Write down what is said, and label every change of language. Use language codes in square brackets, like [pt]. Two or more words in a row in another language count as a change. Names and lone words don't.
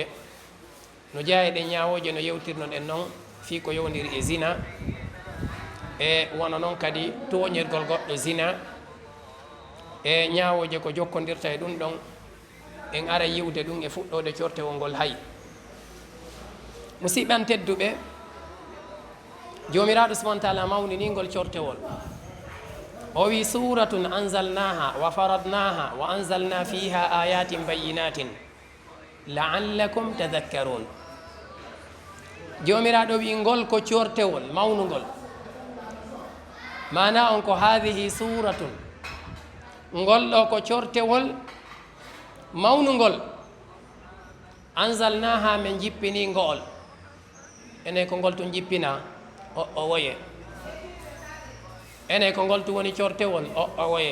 [ff] no jeeya ɗe ñawoje no yewtirno ɗen noon fi ko yowdiri e zina, e wona noon kadi toñirgol goɗɗo zina e ñawoje ko jokkodirta e ɗum ɗon. en ara yiwde ɗum e fuɗɗode cortewol ngol hay. musidɓan tedduɓe, jomiraɗo [ar] سبحانه وتعالى [ff] mawniningol cortewol. o wi [ar] سورة أنزلناها وفرضناها وأنزلنا فيها آيات بينات لعلكم تذكرون. [ff] jomiraɗo wi ngol ko cortewol mawnugol, mana on ko [ar] هذه سورة, [ff] ngol ɗo ko cortewol mawnugol. anzalnaha min jippini ngool, ene ko ngol tun jippina o woye, ene ko ngol tu woni cortewol o woye.